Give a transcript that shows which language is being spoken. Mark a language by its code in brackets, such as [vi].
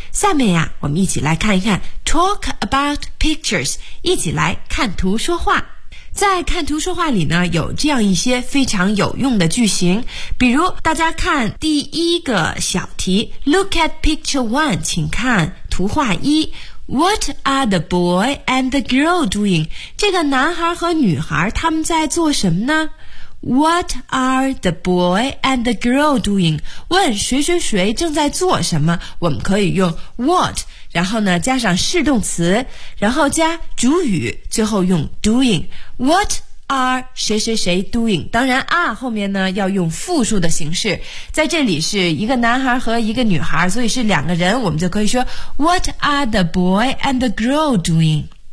[zh] 下面呀，我们一起来看一看 [en] Talk about pictures， [zh] 一起来看图说话。在看图说话里呢，有这样一些非常有用的句型，比如大家看第一个小题， [en] Look at picture one， [zh] 请看图画一。 [en] What are the boy and the girl doing？ [zh] 这个男孩和女孩他们在做什么呢？ [en] What are the boy and the girl doing？ [zh] 问谁谁谁正在做什么，我们可以用 what， 然后呢加上是动词，然后加主语，最后用 doing。 [en] What are 谁谁谁 doing， 当然 are 后面呢要用复数的形式，在这里是一个男孩和一个女孩，所以是两个人，我们就可以说 What are the boy and the girl doing？